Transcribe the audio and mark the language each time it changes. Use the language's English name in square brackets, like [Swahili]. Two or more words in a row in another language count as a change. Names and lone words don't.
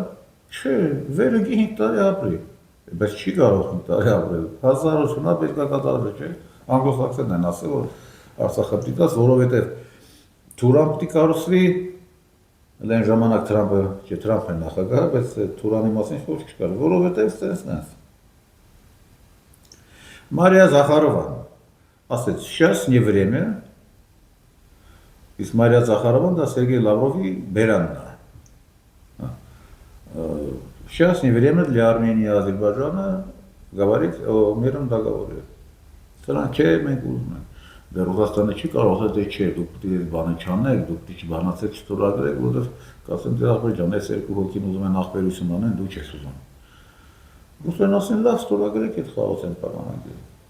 [Armenian] Չէ, վերը 5 տարի ապրի, բայց չի կարող 5 տարի ապրել, հազարությունա պետք է կատարել, չէ, անգլոսաքսերն են ասել, որ Արցախը պիտի տաս, որովհետև Թուրան պիտի կառուցվի, Լեն ժամանակ Թրամփը, չէ, Թրամփն է նախագահը, բայց Թուրանի մասին ոչ չկար, որովհետև ստենսնես։ Մարիա Զախարովան ասեց, [Russian] сейчас не время, [Armenian] իսկ Մարիա Զախարովան դա Սերգեյ Լավրովի բերանն է։ [Russian] Сейчас не время для Армении и Азербайджана говорить о мирном договоре. [Armenian] Սրանք չէ, մենք ուզում ենք։ Դե Ռուսաստանը չի կարող ասել, թե չէ, դուք պետք է բանը չանեք, դուք պետք է բանացեք չստորագրեք, որովհետև կասեն, դե Ադրբեջան, այս երկու հոգին ուզում են ախպերություն անեն, դու չես ուզում։ Ռուսներն ասեն, լավ, ստորագրեք այդ խաղաղության պայմանագիրը։